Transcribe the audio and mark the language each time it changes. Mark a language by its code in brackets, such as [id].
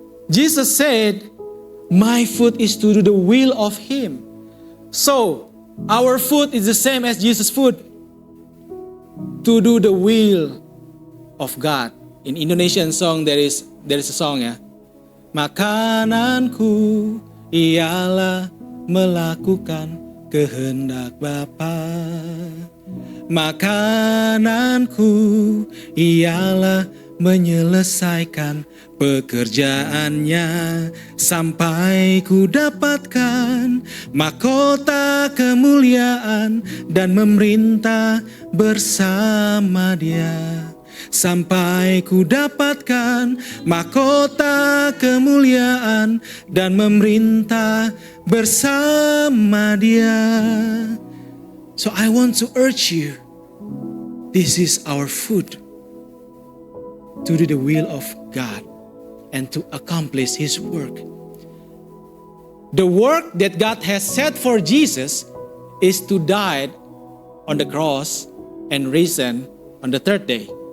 [en] Jesus said, my food is to do the will of him. So, our food is the same as Jesus' food. To do the will of God. In Indonesian song, there is a song, ya. [id] Makananku ialah melakukan kehendak Bapa. Makananku ialah menyelesaikan pekerjaannya sampai ku dapatkan mahkota kemuliaan dan memerintah bersama Dia. Sampai ku dapatkan mahkota kemuliaan dan memerintah bersama Dia. [en] So I want to urge you, this is our food, to do the will of God and to accomplish His work. The work that God has set for Jesus is to die on the cross and risen on the third day.